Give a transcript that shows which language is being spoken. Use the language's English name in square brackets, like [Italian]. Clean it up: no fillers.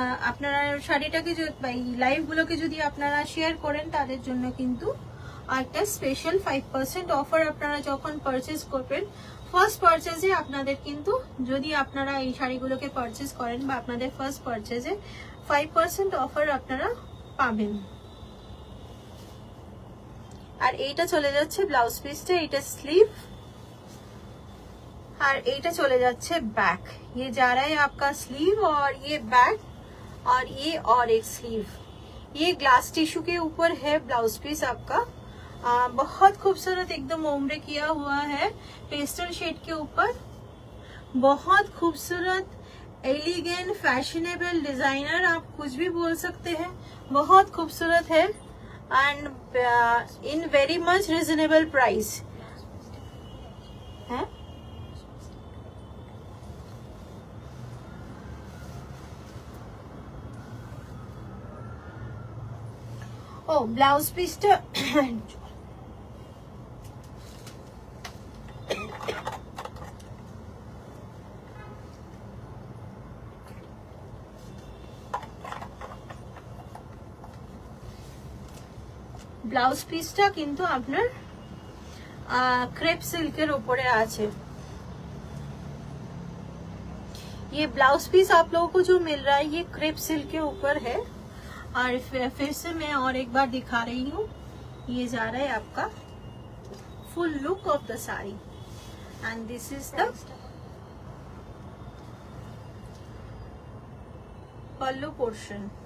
[Bangla] আপনারা শাড়িটাকে লাইভগুলোকে যদি আপনারা শেয়ার করেন তাদের জন্য কিন্তু একটা স্পেশাল 5% অফার আপনারা যখন পারচেজ করবেন, ফার্স্ট পারচেজে আপনাদের কিন্তু, যদি আপনারা এই শাড়িগুলোকে পারচেজ করেন বা আপনাদের ফার্স্ট পারচেজে 5% অফার আপনারা পাবেন। আর এইটা চলে যাচ্ছে ব্লাউজ পিসটা, এটা স্লিভ, और এইটা চলে যাচ্ছে बैक। [Hindi] ये जा रहा है आपका स्लीव और ये बैक और ये और एक स्लीव। ये ग्लास टिश्यू के ऊपर है ब्लाउज पीस आपका। बहुत खूबसूरत एकदम ओमरे किया हुआ है पेस्टल शेड के ऊपर। बहुत खूबसूरत, एलिगेंट, फैशनेबल, डिजाइनर, आप कुछ भी बोल सकते हैं। बहुत खूबसूरत है [English] and in very much reasonable price [Hindi] है। [Bangla] ও ব্লাউজ পিসটা ব্লাউজ পিসটা কিন্তু আপনার ক্রেপ সিল্কের উপরে আছে। [Hindi] ये ब्लाउज पीस आप लोगों को जो मिल रहा है ये क्रेप सिल्क के ऊपर है। और फिर से मैं और एक बार दिखा रही हूँ, ये जा रहा है आपका [English] Full look of the sari and this is the pallu portion.